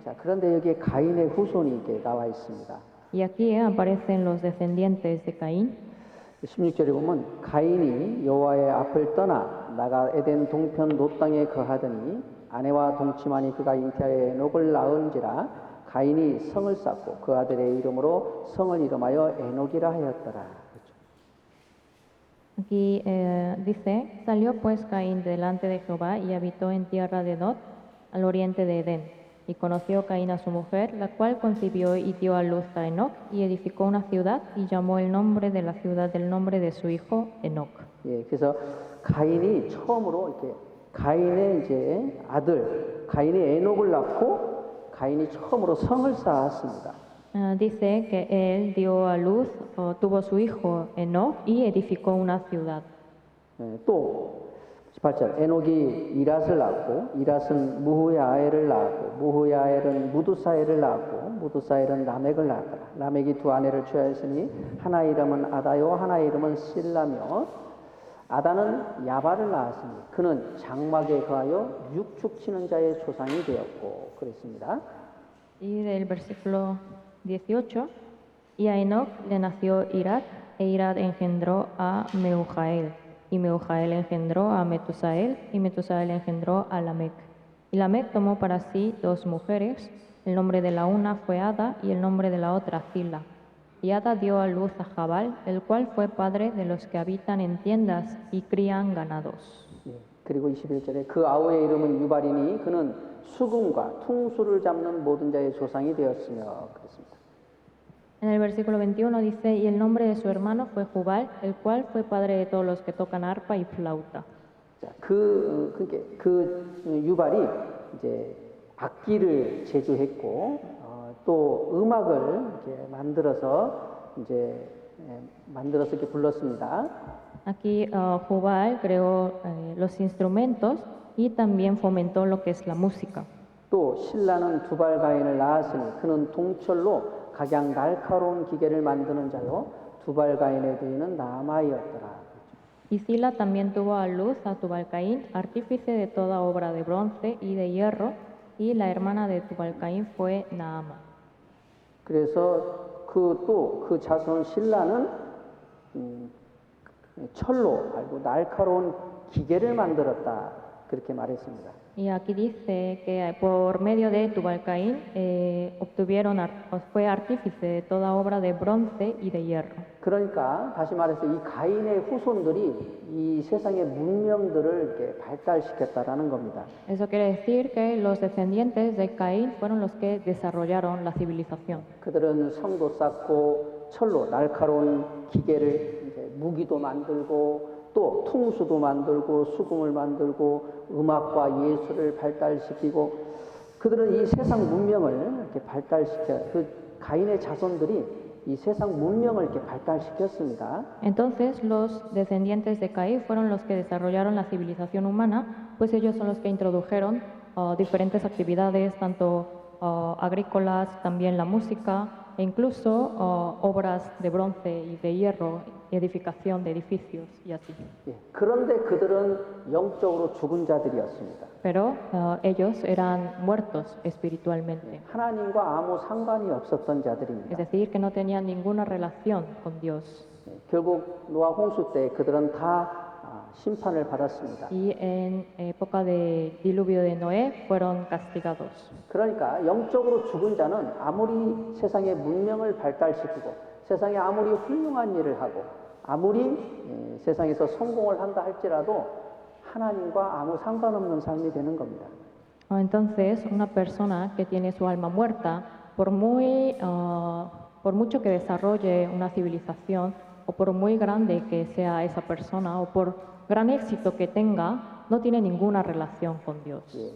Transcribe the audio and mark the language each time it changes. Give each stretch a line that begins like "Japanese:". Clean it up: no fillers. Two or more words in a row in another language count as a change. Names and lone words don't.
Korean: 자, 그런데 여기에 가인의 후손이 이렇게 나와 있습니다.
Spanish: Y aquí aparecen los descendientes de Caín.
Korean: 16절에 보면 가인이 여호와의 앞을 떠나 나가 에덴 동편 롯 땅에 거하더니 아내와 동침하니 그가 잉태하여 에녹을 낳은지라 가인이 성을 쌓고 그 아들의 이름으로 성을 이름하여 에녹이라 하였더라.
Spanish: Aquí dice, salió pues Caín delante de Jehová y habitó en tierra de Nod, al oriente de Edén. Y conoció Caín a su mujer, la cual concibió y dio a luz a Enoc, y edificó una ciudad, y llamó el nombre de la ciudad del nombre de su hijo Enoc.
Korean: 예, 그래서 가인이 처음으로 이렇게 가인의 이제 아들 가인이 에녹을 낳고 가인이 처음으로 성을 쌓았습니다.
Spanish: Dice que él dio a luz, tuvo su hijo Enoc, y edificó una ciudad.
Korean: 예, 또 18절 에녹이 이랏을 낳고 이랏은 무후야엘을 낳고 무후야엘은 무두사엘을 낳고 무두사엘은 라멕을 낳았더라. 라멕이 두 아내를 취하였으니 하나 이름은 아다요 하나 이름은 실라며 아다는 야발을 낳았으니 그는 장막에 거하여 육축 치는 자의 조상이 되었고 그랬습니다.
Spanish: Y del versículo 18, y a Enoc le nació Irad, e Irad engendró a Mehujael. Y Mehujael engendró a Metusael, y Metusael engendró a Lamec. Y Lamec tomó para sí dos mujeres, el nombre de la una fue Ada, y el nombre de la otra Zila. Y Ada dio a luz a Jabal, el cual fue padre de los que habitan en tiendas y crían ganados.
Korean: 예, 그리고 21절에 그 아우의 이름은 유발이니 그는 수금과 퉁수를 잡는 모든 자의 조상이 되었으며 그랬습니다.
Spanish: En el versículo 21 dice, y el nombre de su hermano fue Jubal, el cual fue padre de todos los que tocan arpa y flauta.
Korean: 자, 그 유발이 이제 악기를 제조했고 또 음악을 이렇게 만들어서 이렇게 불렀습니다.
Spanish: Aquí Jubal creó los instrumentos y también fomentó lo que es la música.
Korean: 또 신라는 두발 가인을 낳았으니 그는 동철로 각양 날카로운 기계를 만드는 자요 두발 가인의 부인은 나아마이었더라.
Spanish: Y Sila también tuvo a luz a Tubal-Caín, artífice de toda obra de bronce y de hierro, y la hermana de Tubal-Caín fue Naama.
Korean: 그래서 그 자손 신라는 철로 알고 날카로운 기계를 만들었다 그렇게 말했습니다.
Spanish: Y aquí dice que por medio de Tubal-Caín fue artífice de toda obra de bronce y de hierro.
Korean: 그러니까 다시 말해서 이 가인의 후손들이 이 세상의 문명들을 이렇게 발달시켰다라는 겁니다.
Spanish: Eso quiere decir que los descendientes de Caín fueron los que desarrollaron la civilización.
Korean: 그들은 성도 쌓고 철로 날카로운 기계를 이제 무기도 만들고 또 퉁수도 만들고 수금을 만들고 음악과 예술을 발달시키고 그들은 이 세상 문명을 이렇게 발달시켜 그 가인의 자손들이 이 세상 문명을 이렇게 발달시켰습니다.
Spanish: Entonces los descendientes de Caín fueron los que desarrollaron la civilización humana, pues ellos son los que introdujeron diferentes actividades, tanto agrícolas, también la música e incluso obras de bronce y de hierro, edificación de edificios y así.
Korean: 예, 그런데 그들은 영적으로 죽은 자들이었습니다.
Spanish: Pero ellos eran muertos espiritualmente,
Korean: 하나님과 아무 상관이 없었던
Spanish: es
Korean: 자들입니다.
Spanish: decir, que no tenían ninguna relación con Dios.
Korean: 예, 결국 노아 홍수 때 그들은 다 심판을 받았습니다.
Spanish: Y en época de diluvio de Noé fueron castigados.
Korean: 그러니까 영적으로 죽은 자는 아무리 세상의 문명을 발달시키고 세상에 아무리 훌륭한 일을 하고 아무리 세상에서 성공을 한다 할지라도 하나님과 아무 상관없는 삶이 되는 겁니다.
Spanish: Entonces, una persona que tiene su alma muerta, por mucho que desarrolle una civilización o por muy grande que sea esa persona o por gran éxito que tenga, no tiene ninguna relación con Dios.
Korean: 예.